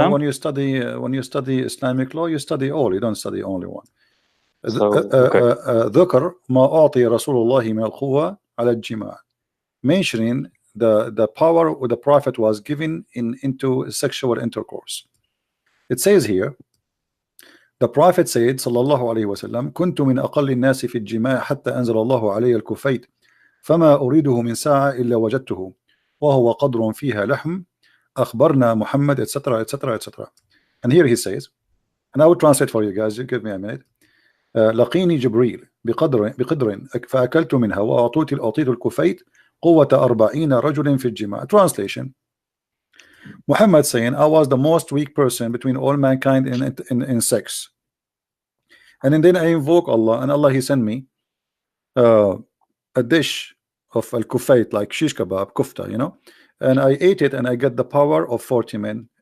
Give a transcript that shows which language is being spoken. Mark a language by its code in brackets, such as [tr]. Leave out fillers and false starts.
[en] them? when you study Islamic law, you study all. You don't study only one. So, okay. [ar] ذكر ما أعطي رسول الله من القوة على الجماع, [en] mentioning the power the Prophet was given into sexual intercourse. It says here, the Prophet said [ar] صلى الله عليه وسلم كنت من أقل الناس في الجماع حتى أنزل الله علي الكفيت فما أريده من ساعة إلا وجدته وهو قدر فيها لحم أخبرنا محمد etc etc etc. [en] And here he says, and I will translate for you guys, you give me a minute. [ar] لقيني جبريل بقدر فأكلت منها وأعطيت الكفيت قوة 40 رجل في الجماع. [en] Translation: Muhammad saying, I was the most weak person between all mankind in sex, and then I invoke Allah, and Allah he sent me a dish of al-kufayt, like shish kebab, kufta, you know, and I ate it and I get the power of 40 men.